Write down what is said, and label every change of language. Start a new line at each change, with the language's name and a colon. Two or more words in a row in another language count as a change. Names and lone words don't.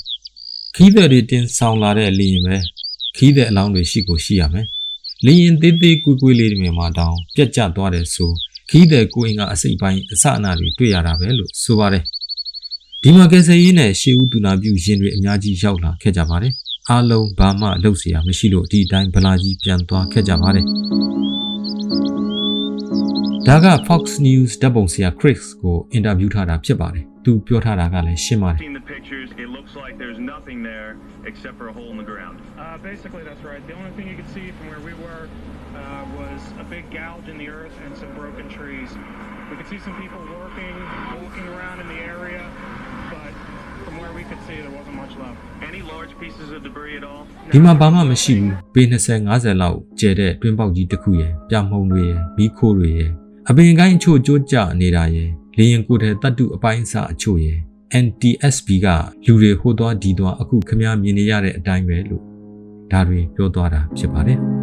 Burmese: ခီးသည်တွေတင်ဆောင်လာတဲ့လေယာဉ်ပဲခီးသည်အလောင်းတွေရှိကိုရှိရမယ်လေယာဉ်သေးသေးကွေးလေးတွေမှာတောင်ပြတ်ကျသွားတယ်ဆိုခီးသည်ကိုအင်ကအစိပ်ပိုင်းအစအနတွေတွေ့ရတာပဲလို့ဆိုပါတယ်ဒီမှာကယ်ဆယ်ရေးနဲ့ရှေးဦးသူနာပြုရင်တွေအများကြီးရောက်လာခဲ့ကြပါတယ်အားလုံးဘာမှလုပ်เสียမရှိလို့ဒီအတိုင်းဗလာကြီးပြန်သွားခဲ့ကြပါတယ်ဒါက Fox News ဓာတ်ပုံဆရာ Chris ကိုအင်တာဗျူးထားတာဖြစ်ပါတယ်သူပြောထားတာကလည်းရှင်းပါတယ်
English: It looks like there's nothing there except for a hole in the ground. Basically, that's right. The only thing you could see from where we were was a big gouge in the earth and some broken trees. We could see some people walking around in the area, but from where we could see, there wasn't much left. Any large pieces of debris at all?
Burmese: ဒီမှာဘာမှမရှိဘူးပေ20-50လောက်ကျဲတဲ့တွင်းပေါက်ကြီးတစ်ခုရယ်ပြမှုံတွေရယ်မီးခိုးတွေရယ်အပင်ကိုင်းအချို့ကျိုးကျနေတာရယ်လေရင်ကိုယ်ထဲတတ်တုအပိုင်းအစအချို့ရယ်NTSB ကလူတွေဟိုသွားဒီသွားအခုခမည်းမြင်နေရတဲ့အတိုင်းပဲလို့ဒါတွေပြောသွားတာဖြစ်ပါတယ်